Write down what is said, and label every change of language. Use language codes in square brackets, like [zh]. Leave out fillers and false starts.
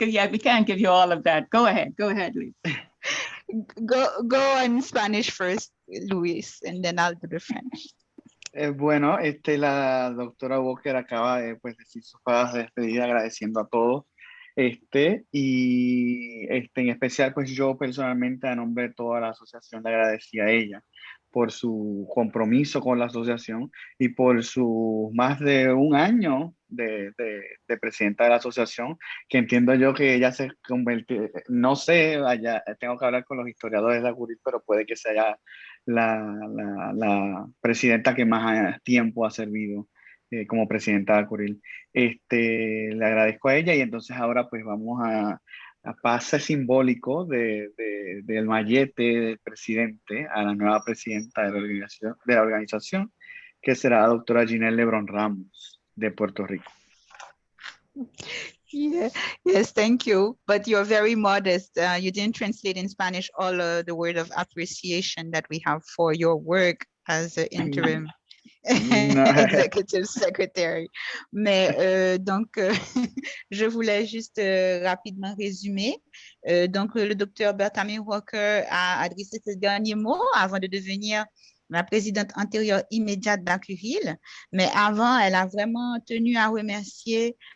[en] Yeah, we can't give you all of that. Go ahead, Louis. Go in Spanish first, Luis, and then I'll do the French. [es] Bueno, la doctora Walker acaba de decir sus palabras de despedida agradeciendo a todos. Y en especial, pues yo personalmente, a nombre de toda la asociación, le agradecí a ella por su compromiso con la asociación y por su más de 1 año de presidenta de la asociación, que entiendo yo que ella se convirtió, no sé, tengo que hablar con los historiadores de ACURIL, pero puede que sea la presidenta que más tiempo ha servido como presidenta de ACURIL. Le agradezco a ella y entonces ahora pues vamos a pase simbólico del mallete del presidente a la nueva presidenta de la organización, que será la doctora Ginette Lebron Ramos de Puerto Rico. [en] Yeah. Yes, thank you. But you're very modest. You didn't translate in Spanish all the word of appreciation that we have for your work as interim executive secretary. [fr] Mais donc, je voulais juste rapidement résumer. Donc, le docteur Berthamir Walker a adressé ses derniers mots avant de devenir la présidente antérieure immédiate d'ACURIL. Mais avant, elle a vraiment tenu à remercier